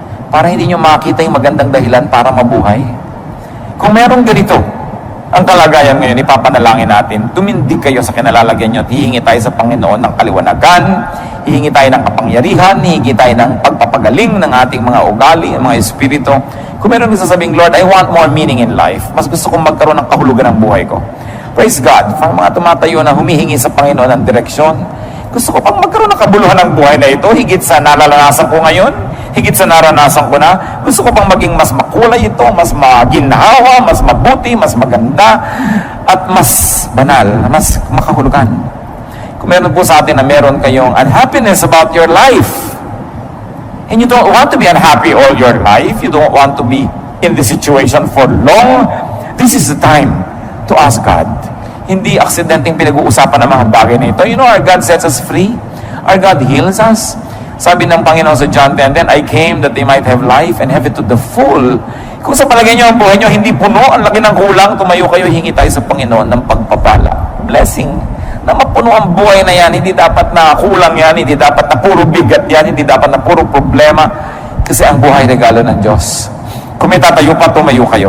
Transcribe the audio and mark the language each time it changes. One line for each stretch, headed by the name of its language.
Filipino: Parang hindi nyo makita yung magandang dahilan para mabuhay. Kung meron ganito, ang kalagayan ngayon, ipapanalangin natin, tumindig kayo sa kinalalagyan nyo at hihingi tayo sa Panginoon ng kaliwanagan, hihingi tayo ng kapangyarihan, hihingi tayo ng pagpapagaling ng ating mga ugali, mga espiritu. Kung meron sasabing,
English: Lord, I want more meaning in life.
Filipino: Mas gusto kong magkaroon ng kahulugan ng buhay ko. Praise God. Para mga tumatayo na humihingi sa Panginoon ng direksyon, gusto ko pang magkaroon ng kabuluhan ng buhay na ito, higit sa nalalasan ko ngayon, higit sa naranasan ko na, gusto ko pang maging mas makulay ito, mas maginhawa, mas mabuti, mas maganda, at mas banal, mas makahulugan. Kung meron po sa atin na meron kayong
English: unhappiness about your life, and you don't want to be unhappy all your life, you don't want to be in this situation for long, this is the time to ask God.
Filipino: Hindi aksidenteng pinag-uusapan ang mga bagay na ito.
English: You know, our God sets us free. Our God heals us.
Filipino: Sabi ng Panginoon sa John 10,
English: "Then I came that they might have life and have it to the full."
Filipino: Kung sa palagay nyo ang buhay nyo hindi puno, ang laki ng kulang, tumayo kayo, hingi tayo sa Panginoon ng pagpapala. Blessing. Na mapuno ang buhay na yan, hindi dapat na kulang yan, hindi dapat na puro bigat yan, hindi dapat na puro problema. Kasi ang buhay regalo ng Diyos. Kung may tatayo pa, tumayo kayo.